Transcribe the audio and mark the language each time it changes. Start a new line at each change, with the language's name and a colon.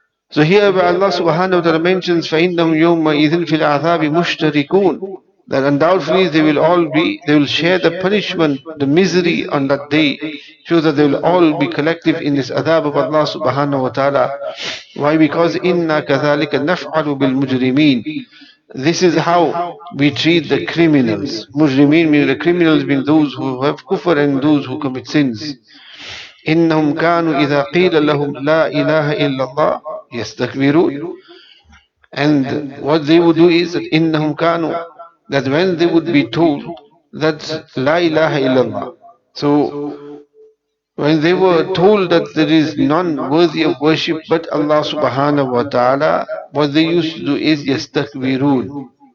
English: So here where Allah subhanahu wa ta'ala mentions
Arabic: فَإِنَّهُمْ يَوْمَئِذٍ فِي الْعَذَابِ مُشْتَرِكُونَ,
English: that undoubtedly they will share the punishment, the misery on that day, shows that they will all be collective in this adhab of Allah subhanahu wa ta'ala. Why? Because
Arabic: إِنَّا كَذَلِكَ نَفْعَلُ بِالْمُجْرِمِينَ.
English: This is how we treat the criminals. Mujrimeen meaning the criminals mean those who have kufr and those who commit sins.
Arabic: إنهم كانوا إذا قيل لهم لا إله إلا الله يستكبرون.
English: And what they would do is that
Arabic: إنهم كانوا,
English: that when they would be told that
Arabic: لا إله إلا الله,
English: so when they were told that there is none worthy of worship but Allah subhanahu wa ta'ala, what they used to do is
Arabic: يستكبرون.